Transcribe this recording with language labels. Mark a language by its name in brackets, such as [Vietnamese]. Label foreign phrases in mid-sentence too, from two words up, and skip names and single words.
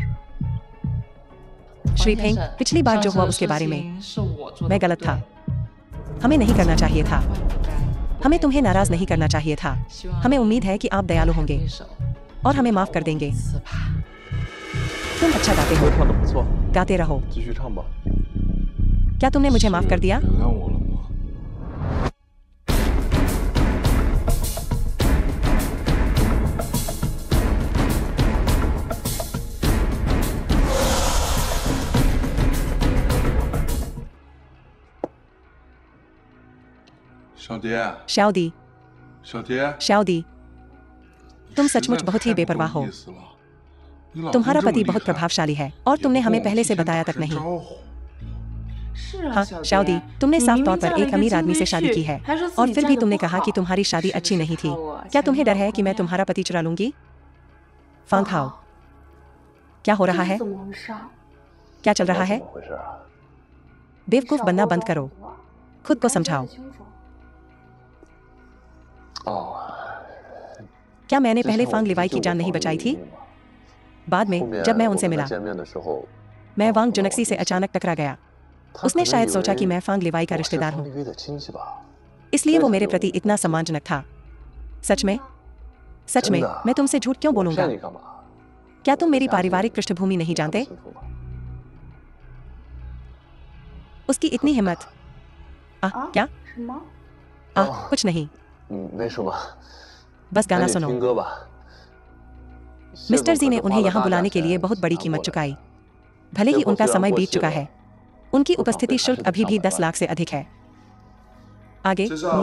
[Hindi] श्री फेंग, पिछली बार जो हुआ उसके बारे में मैं गलत था। हमें नहीं करना चाहिए था। हमें तुम्हें नाराज नहीं करना चाहिए था। हमें उम्मीद है कि आप दयालु होंगे और हमें माफ कर देंगे। तुम अच्छा गाते हो, [Chinese] 唱得不错， [Hindi] गाते रहो। [Chinese] 继续唱吧。 [Hindi] क्या तुमने मुझे माफ कर दिया? [Chinese] 原谅我了吗？小蝶， [Hindi] शाउदी, [Chinese] 小蝶， [Hindi] शाउदी, तुम [Chinese] 实在 [Hindi] सचमुच बहुत ही [Chinese] 太不 [Hindi] बेपरवाह [Chinese] 够 [Hindi] हो। [Chinese] 意思了。你老公 [Hindi] तुम्हारा [Chinese] 这么 [Hindi] पति [Chinese] 厉 [Hindi] बहुत [Chinese] 害 [Hindi] प्रभावशाली है और तुमने हमें पहले से बताया तक नहीं। [Chinese] 是啊， [Hindi] हाँ [Chinese] 小 [Hindi] शाउदी, [Chinese] 蝶， [Hindi] तुमने [Chinese] 你 [Hindi] साफ [Chinese] 明 [Hindi] तौर [Chinese] 明 [Hindi] पर [Chinese] 嫁了 [Hindi] एक [Chinese] 个 [Hindi] अमीर [Chinese] 金 [Hindi] आदमी से [Chinese] 龟 [Hindi] शादी [Chinese] 婿 [Hindi] की है [Chinese] 还说自 [Hindi] और [Chinese] 己 [Hindi] फिर [Chinese] 嫁 [Hindi] भी [Chinese] 得 [Hindi] तुमने [Chinese] 不 [Hindi] कहा [Chinese] 好 [Hindi] कि तुम्हारी शादी अच्छी नहीं थी। [Chinese] 瞧我 [Hindi] क्या [Chinese] 前 [Hindi] तुम्हें [Chinese] 面 [Hindi] डर है [Chinese] 老 [Hindi] कि मैं [Chinese] 公 [Hindi] तुम्हारा पति चुरा लूंगी? फांग खाओ। [Chinese] 好 [Hindi] क्या हो [Chinese] 这 [Hindi] रहा [Chinese] 是 [Hindi] है? [Chinese] 怎么回事啊？ [Hindi] क्या चल रहा [Chinese] 怎 [Hindi] है? [Chinese] 么回事啊？ [Hindi] बेवकूफ [Chinese] 少 [Hindi] बनना [Chinese] 给我 [Hindi] बंद [Chinese] 装 [Hindi] करो, [Chinese] 糊涂啊 [Hindi] खुद [Chinese] 你 [Hindi] को [Chinese] 该说 [Hindi] समझाओ। [Chinese] 得清楚。哦， [Hindi] क्या मैंने [Chinese] 之 [Hindi] पहले [Chinese] 前我 [Hindi] फांग [Chinese] 不是 [Hindi] लिवाई [Chinese] 救 [Hindi] की [Chinese] 过 [Hindi] जान नहीं [Chinese] 方 [Hindi] बचाई [Chinese] 丽 [Hindi] थी? [Chinese] 丽吗？ [Hindi] बाद [Chinese] 后 [Hindi] में [Chinese] 面 [Hindi] जब मैं [Chinese] 我 [Hindi] उनसे [Chinese] 跟他 [Hindi] मिला [Chinese] 见面的时候， [Hindi] मैं [Chinese] 哦 [Hindi] वांग [Chinese] 碰到 [Hindi] जुनक्सी से [Chinese] 我弟弟 [Hindi] अचानक टकरा गया। [Chinese] 他 [Hindi] उसने [Chinese] 可能 [Hindi] शायद [Chinese] 以 [Hindi] सोचा कि [Chinese] 为 [Hindi] मैं फांग लिवाई का [Chinese] 我是 [Hindi] रिश्तेदार [Chinese] 方 [Hindi] हूँ, [Chinese] 丽丽的亲戚吧？ [Hindi] इसलिए वो [Chinese] 非 [Hindi] मेरे [Chinese] 常 [Hindi] प्रति [Chinese] 有 [Hindi] इतना [Chinese] 关系。 [Hindi] सम्मानजनक था। सच में? सच [Chinese] 真 [Hindi] में [Chinese] 的啊 [Hindi] मैं तुमसे झूठ क्यों [Chinese] 我 [Hindi] बोलूंगा? [Chinese] 骗你干嘛？ [Hindi] क्या तुम [Chinese] 我的 [Hindi] मेरी [Chinese] 家庭 [Hindi] पारिवारिक पृष्ठभूमि नहीं [Chinese] 你还不 [Hindi] जानते? [Chinese] 清楚吗？ [Hindi] उसकी इतनी हिम्मत। [Chinese] 啊？ [Hindi] क्या? [Chinese] 什么？ [Hindi] 哦 कुछ नहीं, [Chinese] 没什么， [Hindi] बस [Chinese] 赶 [Hindi] गाना [Chinese] 紧 [Hindi] सुनो। [Chinese] 听歌吧。 [Hindi] मिस्टर [Chinese] 谢 [Hindi] जी [Chinese] 总 [Hindi] ने [Chinese] 可是 [Hindi] उन्हें [Chinese] 花了 [Hindi] यहाँ [Chinese] 大价 [Hindi] बुलाने के [Chinese] 钱 [Hindi] लिए बहुत बड़ी [Chinese] 请他 [Hindi] कीमत [Chinese] 过来 [Hindi] चुकाई। भले ही [Chinese] 结果 [Hindi] उनका [Chinese] 虽然 [Hindi] समय [Chinese] 过 [Hindi] बीत [Chinese] 期 [Hindi] चुका [Chinese] 了 [Hindi] है, उनकी [Chinese] 出场 [Hindi] उपस्थिति [Chinese] 费还 [Hindi] शुल्क [Chinese] 是得 [Hindi] अभी [Chinese] 上 [Hindi] भी [Chinese] 百 10 万。 [Hindi] लाख से अधिक है। आगे [Chinese] 这是我